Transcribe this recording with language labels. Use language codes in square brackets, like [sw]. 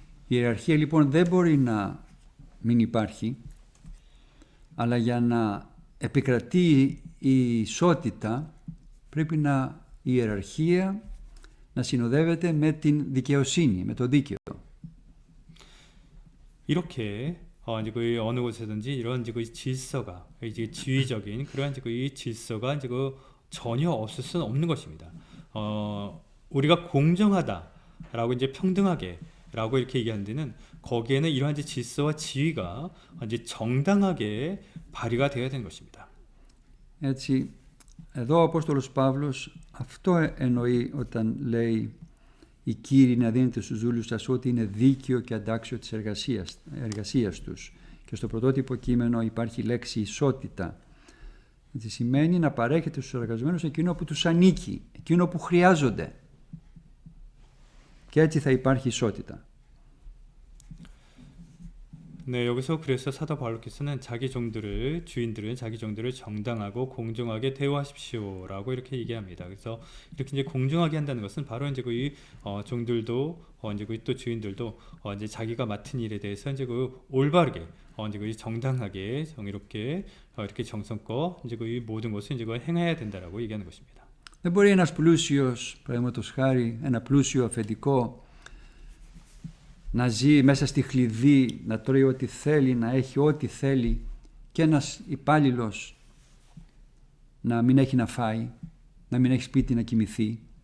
[el] Η ιεραρχία λοιπόν δεν μπορεί να μην υπάρχει, αλλά για να επικρατεί η ισότητα πρέπει η ιεραρχία να συνοδεύεται με την δικαιοσύνη, με το δίκαιο. [ko] 이렇게 이제 어느 곳에든지 이런 이제 질서가 이제 지위적인 그러한 이제 이 질서가 이제 전혀 없을 수는 없는 것입니다. 우리가 공정하다라고 이제 평등하게라고 이렇게 얘기하는 데는 거기에는 이러한 이제 질서와 지위가 이제 정당하게 발휘가 되어야 되는 것입니다. [el] Έτσι, εδώ ο Απόστολος Παύλος αυτό εννοεί όταν λέει οι κύριοι να δίνετε στους δούλους σας ό,τι είναι δίκαιο και αντάξιο της εργασίας τους. Και στο πρωτότυπο κείμενο υπάρχει η λέξη ισότητα. Έτσι σημαίνει να παρέχετε στους εργαζομένους εκείνο που τους ανήκει, εκείνο που χρειάζονται. Και έτσι θα υπάρχει ισότητα. [ko] 네, 여기서 그래서 사도 바울께서는 주인들은 자기 종들을 정당하고 공정하게 대우하십시오라고 이렇게 얘기합니다. 그래서 이렇게 이제 공정하게 한다는 것은 바로 이제 종들도 이제 또 주인들도 이제 자기가 맡은 일에 대해서 이제 올바르게 이제 정당하게 정의롭게 이렇게 정성껏 이제 모든 것을 이제 행해야 된다라고 얘기하는 것입니다. [el] Δεν μπορεί ένας πλούσιος, παραδείγματος χάρη, ένα πλούσιο αφεντικό να ζει μέσα στη χλειδί, να τρώει ό,τι θέλει, να έχει ό,τι θέλει και ένας υπάλληλος να μην έχει να φάει, να μην έχει σπίτι να κοιμηθεί.